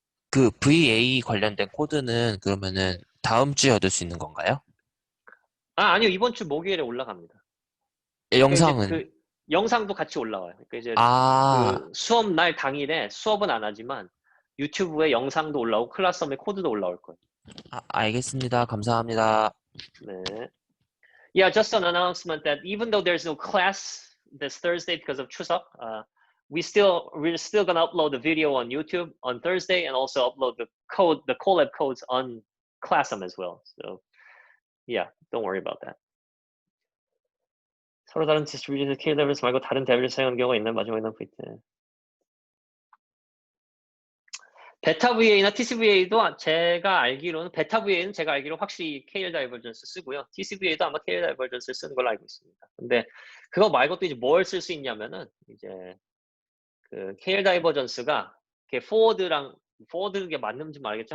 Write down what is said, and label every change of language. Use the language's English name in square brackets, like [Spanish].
[Korean] 그 VA 관련된 코드는 그러면은 다음 주에 얻을 수 있는 건가요? 아니요. 이번 주 목요일에 올라갑니다. 그러니까 이제 영상은, 그 영상도 같이 올라와요. 그러니까 이제 아, 그 수업 날 당일에 수업은 안 하지만 유튜브에 영상도 올라오고 클래스홈에 코드도 올라올 거예요. 알겠습니다. 감사합니다. 네. [English] Yeah, just an announcement that even though there's no class this Thursday because of Chuseok, we're still gonna upload the video on YouTube on Thursday and also upload the collab codes on Classroom as well. So yeah, don't worry about that. [Korean] 서로 다른 디스트리뷰션 K 레벨스 말고 다른 대비를 사용하는 경우가 있나요? 마지막에 넣은 포인트. 베타 VA나 TCVA도 제가 알기로는 베타 VA는 제가 알기로 확실히 KL 다이버전스 쓰고요. TCVA도 아마 KL 다이버전스를 쓰는 걸로 알고 있습니다. 근데 그거 말고 또 이제 뭘 쓸 수 있냐면은 이제 그 KL 다이버전스가 포워드게 맞는지 모르겠죠.